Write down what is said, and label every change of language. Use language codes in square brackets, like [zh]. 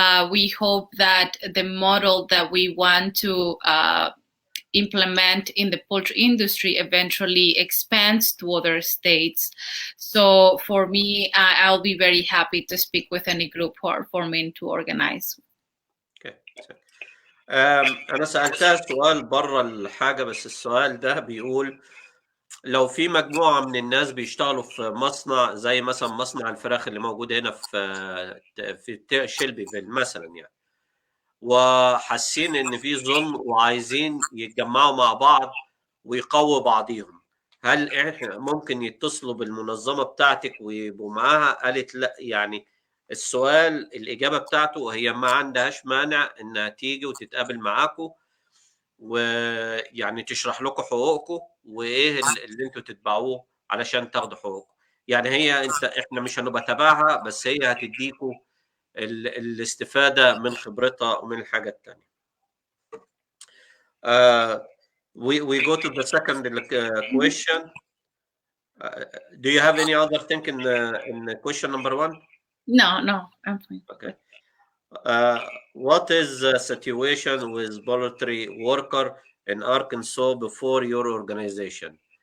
[en] We hope that the model that we want to implement in the poultry industry eventually expands to other states. So for me, I'll be very happy to speak with any group who are forming to organize. [ar] أنا سألتها سؤال بره الحاجة، بس السؤال ده بيقول لو في مجموعة من الناس بيشتغلوا في مصنع زي مثلا مصنع الفراخ اللي موجود هنا في شيلبيفيل مثلا يعني، وحاسين إن في ظلم وعايزين يتجمعوا مع بعض ويقووا بعضيهم، هل إحنا ممكن يتصلوا بالمنظمة بتاعتك ويبقوا معاها؟ قالت لا. يعني السؤال الإجابة بتاعته هي ما عندهاش مانع إنها تيجي وتتقابل معاكم ويعني تشرح لكم حقوقكم وإيه اللي أنتوا تتبعوه علشان تاخدوا حقوقكم. يعني هي إحنا مش هنبقى تبعها، بس هي هتديكم الاستفادة من خبرتها ومن الحاجة التانية. [en] We go to the second question. Do you have any other thing in question number one? No, I'm fine. Okay. What is the situation with poultry worker in Arkansas before your organization?